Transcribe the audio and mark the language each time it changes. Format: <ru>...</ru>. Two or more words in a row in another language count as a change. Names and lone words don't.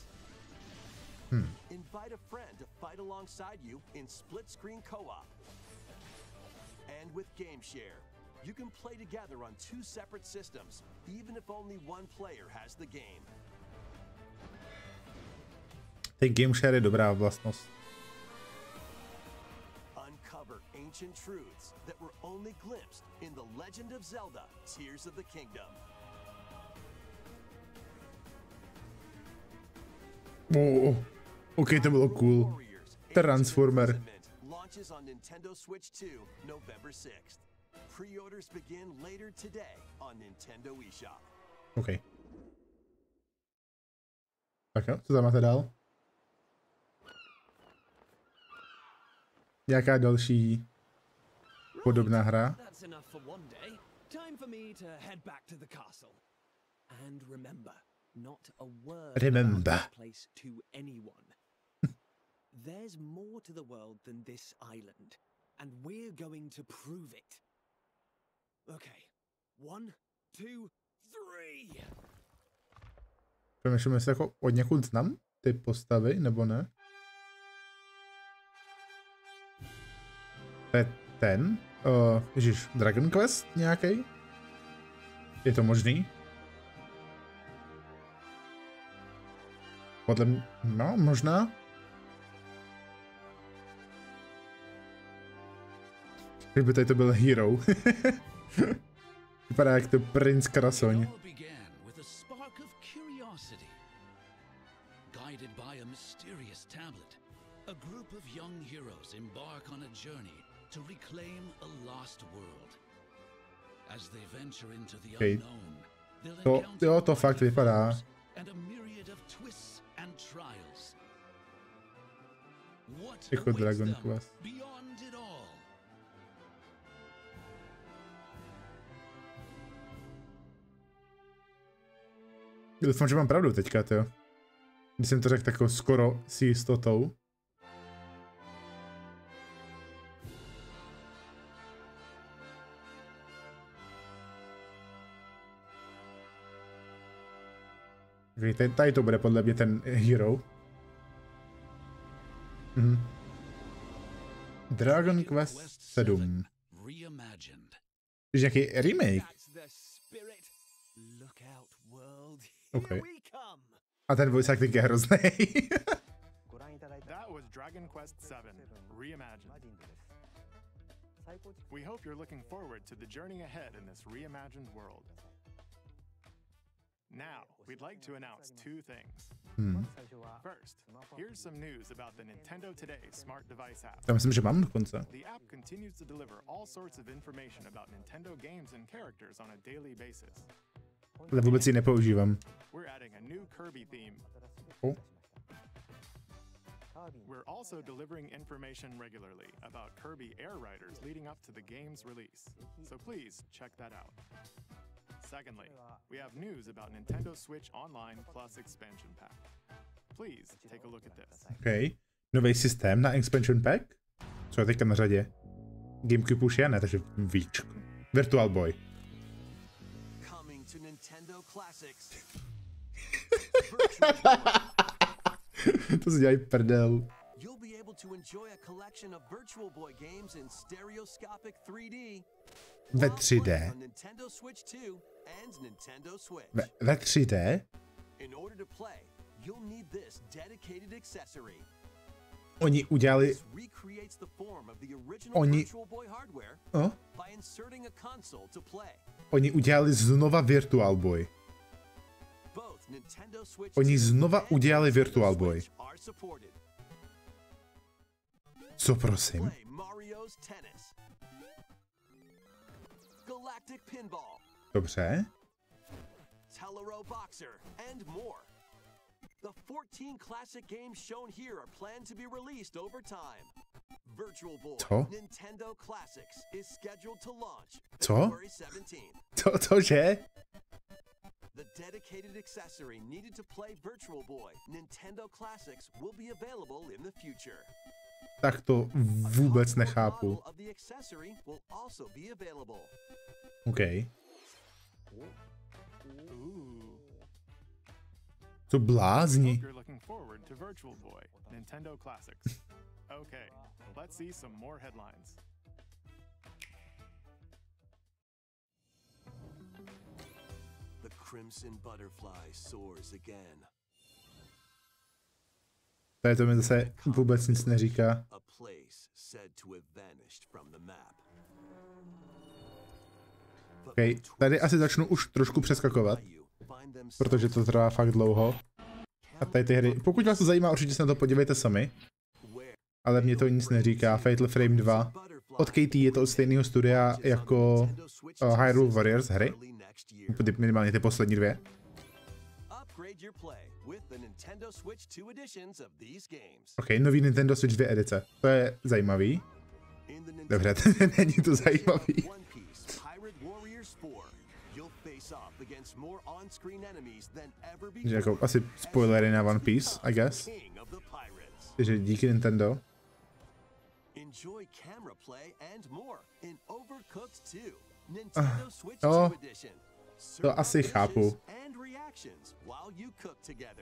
<en>Invite a friend to fight alongside you in split-screen co-op. And with Game Share, you can play together on two separate systems, even if only one player has the game.</en> <cs>Ten Game Share je dobrá vlastnost.</cs> <en>Uncover ancient truths that were only glimpsed in The Legend of Zelda: Tears of the Kingdom.</en> <cs>Oh, OK, to bylo cool.</cs> <en>Transformer. Launches on Nintendo Switch 2, November 6th. Pre-orders begin later today on Nintendo eShop.</en> <cs>OK. Tak jo, co tam máte dál? Nějaká další podobná hra?</cs> <en>Time for me to head back to the castle. And remember, not a word Remember. about this place to anyone. There's more to the world than this island, and we're going to prove it. Okay, 1, 2, 3.</en> <cs>Přemýšlím, jestli jako od někud znám ty postavy, nebo ne? To je ten? Ježiš, Dragon Quest nějaký? Je to možný? Podle mě, no, možná. Kdyby tady to byl hero. Vypadá jak to princ Krasoň.</cs> <en>Guided by a mysterious tablet, a group of young heroes embark on a journey to reclaim a lost world. As they venture into the unknown, they'll encounter</en> <cs>to fakt vypadá.</cs> <en>And a myriad of twists and trials. What</en> <cs>Jako</cs> <en>awaits</en> <cs>Dragon</cs> <en>them</en> <cs>Quest.</cs> <en>beyond it all?</en> <cs>Doufám, že mám pravdu teďka, jo. Když jsem to řekl tako skoro s jistotou. Tady to bude podle mě ten hero. Dragon Quest 7. Nějaký remake. OK. A ten</cs> <en>voice acting</en> <cs>je hrozný.</cs> <en>That was Dragon Quest 7 Reimagined. We hope you're looking forward to the journey ahead in this reimagined world. Now, we'd like to announce 2 things. First, here's some news about the Nintendo Today smart device app.</en> <cs>Já myslím, že mám dokonce.</cs> <en>The app continues to deliver all sorts of information about Nintendo games and characters on a daily basis.</en> <cs>Ale vůbec ji nepoužívám.</cs> <en>We're adding a new Kirby theme. Oh. We're also delivering information regularly about Kirby Air Riders leading up to the game's release. So please check that out. Secondly, we have news about Nintendo Switch Online Plus Expansion Pack. Please take a look at this. OK.</en> <cs>Nový systém na Expansion Pack? Co je teďka na řadě? GameCube už je, ne, takže víčko. Virtual Boy.</cs> <en>Coming to Nintendo Classics.</en> <cs>To si dělají prdel.</cs> <en>You'll be able to enjoy a collection of Virtual Boy games in stereoscopic 3D.</en> <cs>Ve 3D?</cs> <en>Nintendo Switch 2 and Nintendo Switch.</en> <cs>Ve 3D?</cs> <en>In order to play, you'll need this dedicated accessory.</en> <cs>Oni udělali...</cs> <en>This recreates the form of the original Virtual Boy hardware by inserting a console to play.</en> <cs>Oni udělali znova Virtual Boy.</cs> <en>Both Nintendo Switch</en> <cs>Oni znova udělali Virtual Boy. Co prosím?</cs> <en>Mario's Tennis. Galactic Pinball.</en> <cs>Dobře.</cs> <en>Telero Boxer and more. The 14 classic games shown here are planned to be released over time. Virtual Boy Nintendo Classics is scheduled to launch February 17th.</en> <cs>Cože?</cs> <en>The dedicated accessory needed to play Virtual Boy Nintendo Classics will be available in the future.</en> <cs>Tak to vůbec nechápu. OK. Co blázni?</cs> <en>Okay, let's see some more headlines. The Crimson Butterfly soars again.</en> <cs>Tady to mi zase vůbec nic neříká. Okay, tady asi začnu už trošku přeskakovat, protože to trvá fakt dlouho. A tady ty hry, pokud vás to zajímá, určitě se na to podívejte sami. Ale mě to nic neříká. Fatal Frame 2. Od KT je to od stejného studia jako Hyrule Warriors hry. Minimálně ty poslední 2. OK, nový Nintendo Switch 2 edice. To je zajímavý. Dobře, není to zajímavý.</cs> <en>One Piece Pirate Warriors 4. You'll face off against more on-screen enemies than ever before.</en> <cs>Že jako asi spoilery na One Piece,</cs> <en>I guess.</en> <cs>Takže díky Nintendo.</cs> <en>Enjoy camera play and more in Overcooked 2. Nintendo Switch 2</en> <cs>Jo,</cs> <en>edition.</en> <cs>to asi chápu.</cs> <en>And reactions while you cook together.</en>